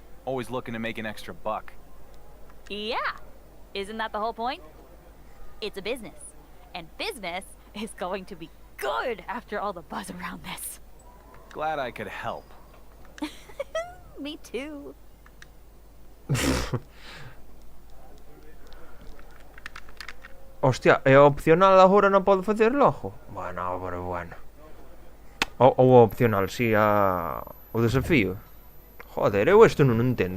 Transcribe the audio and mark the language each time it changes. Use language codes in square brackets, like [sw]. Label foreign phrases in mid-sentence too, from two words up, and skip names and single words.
[en] Always looking to make an extra buck. Yeah. Isn't that the whole point? It's a business. And business is going to be good after all the buzz around this. Glad I could help. Me too. [gl] Hostia, é opcional agora non podo facer logo? Bueno, pero bueno. Ou opcional, si, o desafío. Joder, eu isto non entendo.